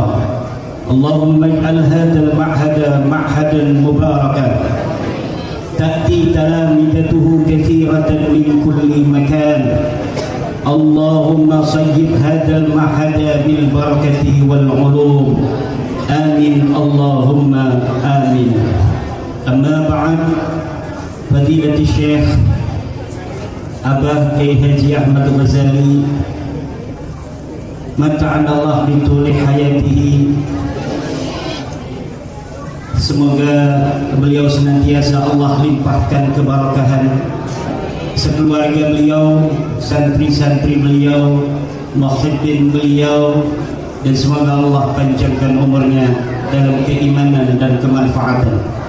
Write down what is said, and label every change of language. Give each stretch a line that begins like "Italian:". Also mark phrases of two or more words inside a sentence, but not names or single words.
Arabic: اللهم اجعل هذا المعهد معهدا مباركا تأتي تلامذته كثيرة من كل مكان. اللهم صيب هذا المعهد بالبركة والعلوم. آمين اللهم آمين. أما بعد، فضيلة الشيخ Abah Kiai Haji Ahmad Ghazali متعنا الله بطول حياته,
Indonesian: semoga beliau senantiasa Allah limpahkan keberkahan sekeluarga beliau, santri-santri beliau, muhibbin beliau, dan semoga Allah panjangkan umurnya dalam keimanan dan kemanfaatan.